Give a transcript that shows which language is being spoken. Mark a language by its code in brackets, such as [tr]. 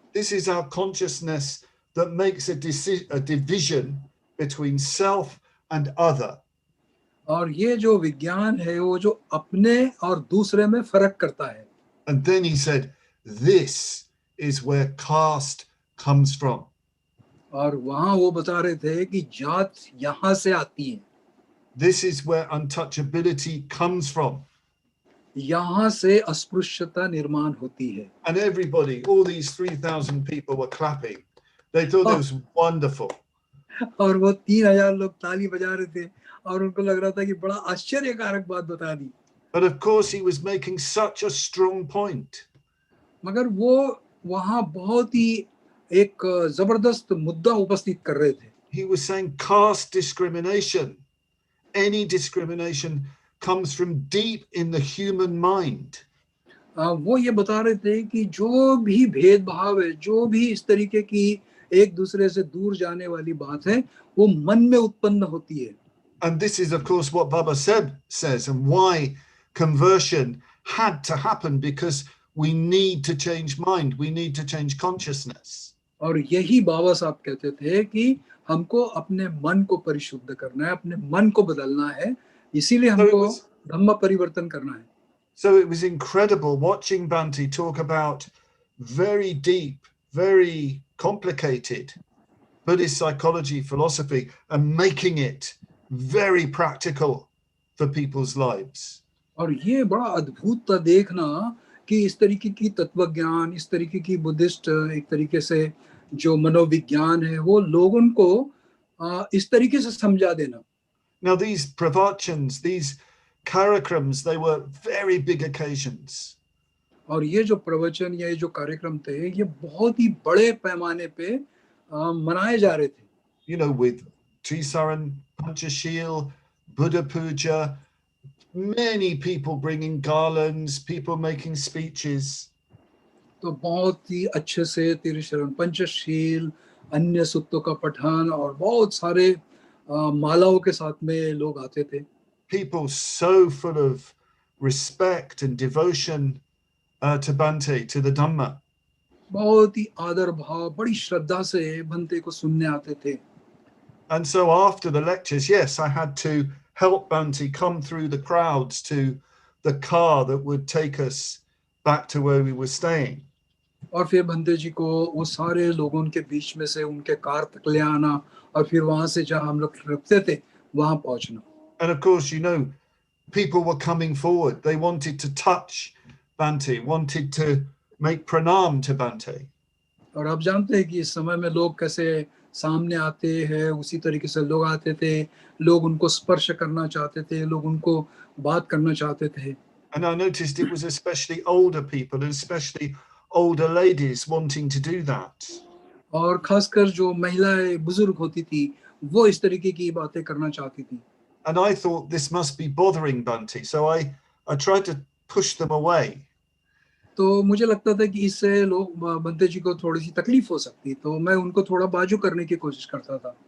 [en] This is our consciousness that makes a division between self and other. [hi] और ये जो विज्ञान है वो जो अपने और दूसरे में फर्क करता है. [en] And then he said, this is where caste comes from. [hi] और वहाँ वो बता रहे थे कि जात यहाँ से आती है. [en] This is where untouchability comes from. [hi] यहाँ से अस्पृश्यता निर्माण होती है. [en] And everybody, all these 3,000 people were clapping. They thought it was wonderful. [hi] और वो 3,000 लोग ताली बजा रहे थे और उनको लग रहा था कि बड़ा आश्चर्यकारक बात बता दी. [en] But of course he was making such a strong point. [hi] मगर वो वहाँ बहुत ही एक जबरदस्त मुद्दा उपस्थित कर रहे थे. [en] He was saying caste discrimination, any discrimination comes from deep in the human mind. [hi] वो ये बता रहे थे कि जो भी भेदभाव है, जो भी इस तरीके की एक दूसरे से दूर जाने वाली बात है, वो मन में उत्पन्न होती है. [en] And this is of course what Baba says and why conversion had to happen, because we need to change mind, we need to change consciousness. [hi] और यही बाबा साहब कहते थे कि हमको अपने मन को परिशुद्ध करना है, अपने मन को बदलना है, इसीलिए हमको धम्म परिवर्तन करना है. [en] So it was incredible watching Bhante talk about very deep, very complicated Buddhist psychology, philosophy, and making it very practical for people's lives. [hi] और ये बड़ा अद्भुत था देखना कि इस तरीके की तत्वज्ञान, इस तरीके की बुद्धिस्ट एक तरीके से जो मनोविज्ञान है वो लोगों को इस तरीके से समझा देना. [en] Now these pravachans, these karakrams, they were very big occasions. [hi] और ये जो प्रवचन या ये जो कार्यक्रम थे ये बहुत ही बड़े पैमाने पे मनाए जा रहे थे. [en] You know, with Trisaran, Panchashil, Buddha Puja, many people bringing garlands, people making speeches. [hi] तो बहुत ही अच्छे से तिरुशरण पंचशील, अन्य सूक्तों का पठन और बहुत सारे मालाओं के साथ में लोग आते थे. [en] People so full of respect and devotion to Bhante, to the Dhamma. [hi] बहुत ही आदर भाव, बड़ी श्रद्धा से भंते को सुनने आते थे. [en] And so after the lectures, yes, I had to help Bhante come through the crowds to the car that would take us back to where we were staying. [hi] और फिर भंते जी को वो सारे लोगों के बीच में से उनके कार तक ले आना और फिर वहां से जहां हम लोग रुकते थे वहां पहुंचना. [en] And of course, you know, people were coming forward. They wanted to touch Bhante, wanted to make pranam to Bhante. [hi] और आप जानते हैं कि इस समय में लोग कैसे सामने आते हैं, उसी तरीके से लोग आते थे, लोग उनको स्पर्श करना चाहते थे, लोग उनको बात करना चाहते थे. [en] And I noticed it was especially older people and especially older ladies wanting to do that. [hi] और खासकर जो महिलाएं बुजुर्ग होती थी वो इस तरीके की बातें करना चाहती थी. [en] And I thought this must be bothering Bhante, so I tried to push them away. [hi] तो मुझे लगता था कि इससे लोग भंते जी को थोड़ी सी तकलीफ हो सकती, तो मैं उनको थोड़ा बाजू करने की कोशिश करता था.